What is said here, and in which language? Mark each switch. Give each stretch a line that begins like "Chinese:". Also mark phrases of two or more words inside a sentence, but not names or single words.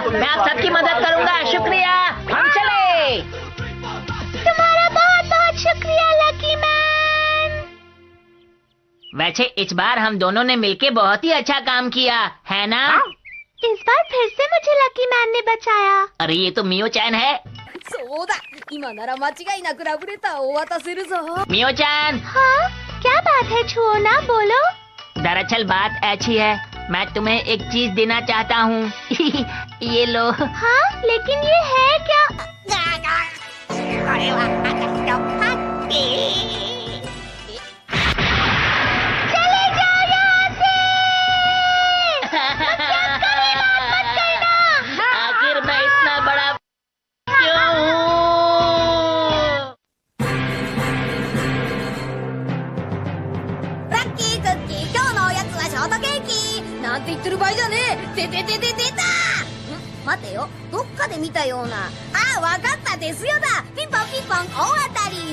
Hindi: मैं आप सबकी मदद करूंगा। शुक्रिया, हम चले। तुम्हारा बहुत बहुत शुक्रिया लकी मैन। वैसे इस बार हम दोनों ने मिलके बहुत ही अच्छा काम किया है ना? इस बार फिर से मुझे लकी मैन ने बचाया। अरे ये तो मियो चैन है।
Japanese: そうだ、今なら間違いなくラブレターをお渡せるぞ。
Hindi: मियो चैन। हाँ, क्या बात है छुओना, बोलो। दरअसल बात ऐसी है, मैं तुम्हें एक चीज देना चाहता हूँ। ये लो। हाँ, लेकिन ये है क्या?
Japanese: これは私のパッキー。
Hindi: चले जाओ यहाँ से। मत करना। आखिर मैं इतना बड़ा क्यों हूँ?
Japanese: ラッキークッキー、今日のおやつはショートケーキ。なんて言ってる場合じゃねえ。出た。待てよ、どっかで見たような。ああ、わかったですよだ。ピンポンピンポン、大当たり。